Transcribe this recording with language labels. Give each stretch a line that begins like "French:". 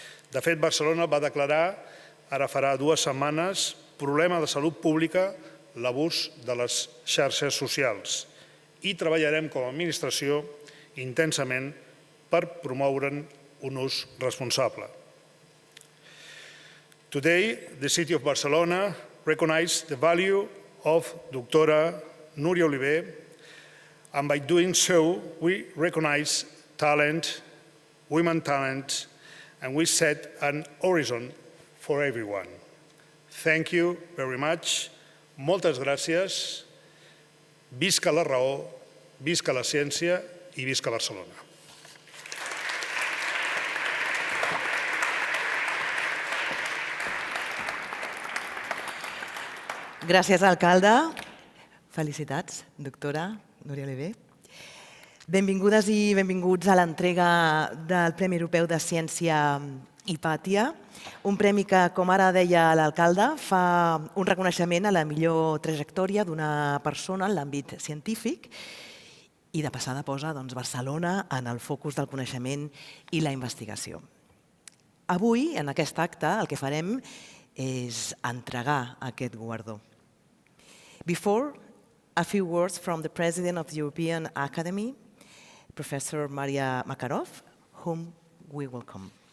Catalan: De fet, Barcelona va declarar, ara farà 2 setmanes, problema de salut pública l'abús de les xarxes socials i treballarem com a administració intensament per promoure'n un ús responsable.
English: Today, the City of Barcelona recognizes the value of Dr. Nuria Oliver, and by doing so, we recognize talent, women talent, and we set an horizon for everyone. Thank you very much.
Catalan: Moltes gràcies. Visca la raó, visca la ciència i visca Barcelona. Gràcies, alcalde. Felicitats, doctora Nuria Oliver. Benvingudes i benvinguts a l'entrega del Premi Europeu de Ciència Hipàtia, un premi que, com ara deia l'alcalde, fa un reconeixement a la millor trajectòria d'una persona en l'àmbit científic i de passada posa Barcelona en el focus del coneixement i la investigació. Avui, en aquest acte, el que farem és entregar aquest guardó.
English: Before, a few words from the President of the European Academy, Professor Marja Makarow, whom we welcome.